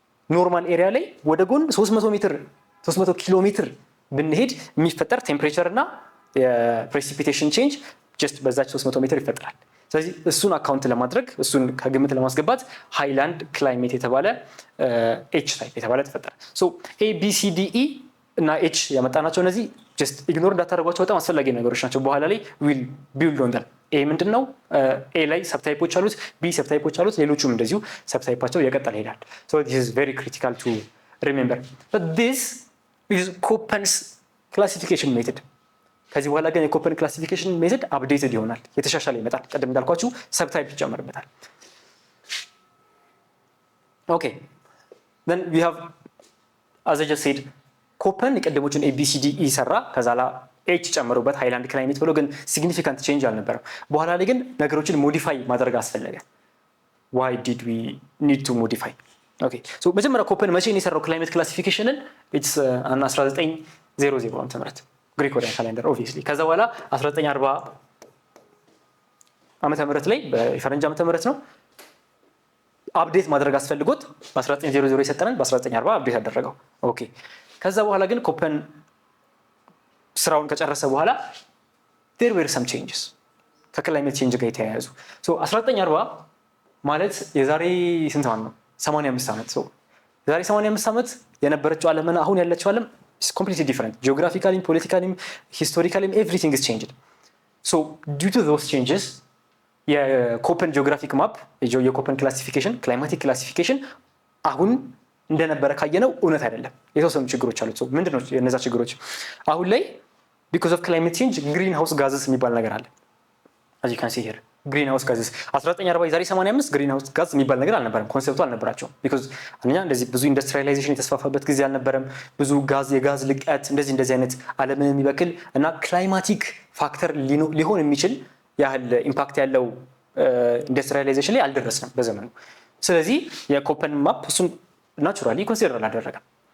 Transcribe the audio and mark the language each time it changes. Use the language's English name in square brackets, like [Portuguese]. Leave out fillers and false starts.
[Amharic] ኖርማል ኤሪያ ላይ ወደ ጎን 300 ኪሎ ሜትር ብንሄድ የሚፈጠር ቴምፕሬቸር እና የፕሬሲፒቴሽን ቼንጅ ጀስት በዛች 300 ሜትር ይፈጠራል። ስለዚህ እሱን አካውንት ለማድረግ እሱን ከግምት ለማስገባት ሃይላንድ ክላይሜት የተባለ ኤች ታይፕ የተባለ ተፈጠረ። ኤ ቢ ሲ ዲ ኢ እና ኤች ያመጣናቸው እነዚህ ጀስት ኢግኖር እንዳታደርጓቸው በጣም አስፈላጊ ነገሮች ናቸው። በኋላ ላይ ዊል ቢልድ ኦን ዘም። ኤ ምንድን ነው? ኤ ላይ ሰብታይፖች አሉት፣ ቢ ሰብታይፖች አሉት፣ ሌሎቹም እንደዚሁ ሰብታይፓቸው እየቀጠለ ይሄዳል። [English] this is very critical to remember. But this is Köppen's classification method. [Amharic] ከዚህ በኋላ ግን የኮፐን ክላሲፊኬሽን ሜተድ አፕዴትድ ይሆናል፣ የተሻሻለ ይመጣል። ቀደም እንዳልኳችሁ ሰብታይፕ ይጨመርበታል። ኦኬ [English] then we have as I just said [Amharic] ኮፐን የቀደሞቹን ABCDE ሰራ፣ ከዛ ላ ኤች ጨመሩበት ሃይላንድ ክላይሜት ብሎ ግን ሲግኒፊካንት ቼንጅ አልነበረም። በኋላ ላይ ግን ነገሮችን ሞዲፋይ ማድረግ አስፈለገ። [English] why did we need to modify? [Amharic] okay so መጀመሪያ ኮፐን መቼ ነው የሰራው ክላይሜት ክላሲፊኬሽንን? [English] it's [Amharic] 1900 ዓ.ም ግሪኮሪያን ካሌንደር ኦብቪየስሊ። ከዛ በኋላ 1940 ዓመተ ምህረት ላይ በፈረንጅ ዓመተ ምህረት ነው አፕዴት ማድረግ አስፈልጎት በ1900 የሰጠነን በ1940 አፕዴት አደረገው። ኦኬ ከዛ በኋላ ግን ኮፐን ስራውን ከጨረሰ በኋላ [English] there were some changes [Amharic] ከክላይሜት ቼንጅ ጋር የተያያዙ 1940 ማለት የዛሬ ስንት ነው? 85 ዓመት። የዛሬ 85 ዓመት የነበረችው ዓለምና አሁን ያለችው ዓለም [English] is completely different. Geographically, politically, historically, everything is changed. So due to those changes, [Amharic] የኮፐን ጂኦግራፊክ ማፕ የኮፐን ክላሲፊኬሽን ክላይማቲክ ክላሲፊኬሽን አሁን እንደነበረ ካየነው እውነት አይደለም። የተወሰኑ ችግሮች አሉት። ምንድነው እነዛ ችግሮች? አሁን ላይ [English] because of climate change [Amharic] ግሪን ሃውስ ጋዝስ የሚባል ነገር አለ። [English] as you can see here [Amharic] ግሪን ሃውስ ጋዝስ 1940 የዛሬ 85 ግሪን ሃውስ ጋዝ የሚባል ነገር አልነበረም። ኮንሴፕቱ አልነበራቸውም። because አንኛ እንደዚህ ብዙ ኢንዱስትሪያላይዜሽን የተስፋፋበት ጊዜ አልነበረም። ብዙ የጋዝ ልቀት እንደዚህ አይነት ዓለምን የሚበክል እና ክላይማቲክ ፋክተር ሊሆን የሚችል ያህል ኢምፓክት ያለው ኢንዱስትሪያላይዜሽን ላይ አልደረስንም በዘመኑ። ስለዚህ የኮፐን ማፕ እሱን ናቹራሊ ኮንሲደር አላደረገም።